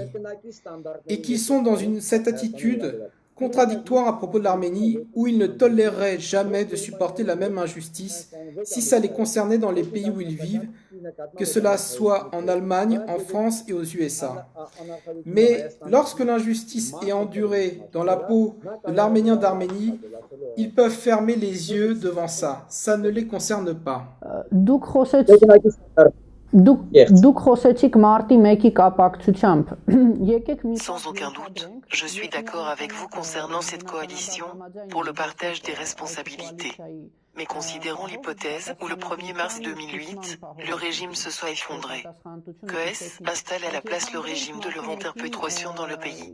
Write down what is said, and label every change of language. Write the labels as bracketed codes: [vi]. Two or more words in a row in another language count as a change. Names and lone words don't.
[fr] Et qu'ils sont dans cette attitude contradictoire à propos de l'Arménie, où ils ne toléreraient jamais de supporter la même injustice si ça les concernait dans les pays où ils vivent, que cela soit en Allemagne, en France et aux USA. Mais lorsque l'injustice est endurée dans la peau de l'Arménien d'Arménie, ils peuvent fermer les yeux devant ça. Ça ne les concerne pas. [hy] Դուք խոսեցիք մարտի 1-ի կապակցությամբ։ Եկեք մի [fr] Sans aucun doute, je suis d'accord avec vous concernant cette coalition pour le partage des responsabilités. Mais considérons l'hypothèse où le 1er mars 2008, le régime se soit effondré. QS installe à la place le régime de Levon-Perpétuation dans le pays.